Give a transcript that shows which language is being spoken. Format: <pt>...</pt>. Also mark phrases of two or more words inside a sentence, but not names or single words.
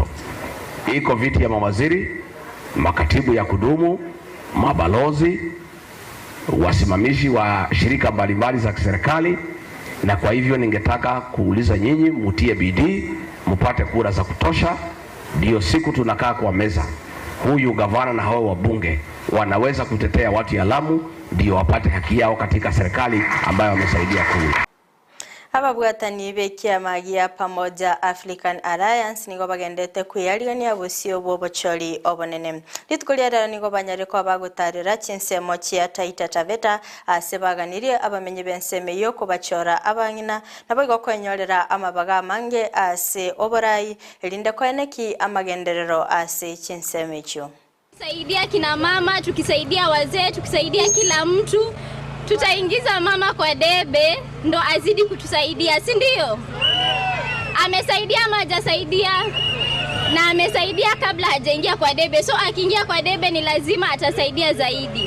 <sw>Iko viti ya mawaziri, makatibu ya kudumu, mabalozi, wasimamishi wa shirika mbalimbali za kiserikali, na kwa hivyo ningetaka kuuliza nyinyi mutie bidii mpate kura za kutosha, ndio siku tunakaa kwa meza huyu gavana na hao wabunge wanaweza kutetea watu ya Lamu ndio wapate haki yao katika serikali ambayo wamesaidia kuunda.</sw> <guz>Ababwatani bekia magia pamoja African Alliance nigo bagendete kuyarigania busio bobochori obonene. Litukuliara nigo banyare ko bagutarira chinsemo chia Taita Taveta asebaganirie abamenye benseme yo kubachora abangina nabo igokwenyorera amabaga mange ase oborai elinde ko eneki amagenderero ase chinseme cyo.</guz> <sw>Tukisaidia kina mama, tukisaidia wazee, tukisaidia kila mtu, tutaingiza mama kwa debe ndo azidi kutusaidia, si ndio? Amesaidia ama hajasaidia? Na amesaidia kabla hajaingia kwa debe, so akiingia kwa debe ni lazima atasaidia zaidi.</sw>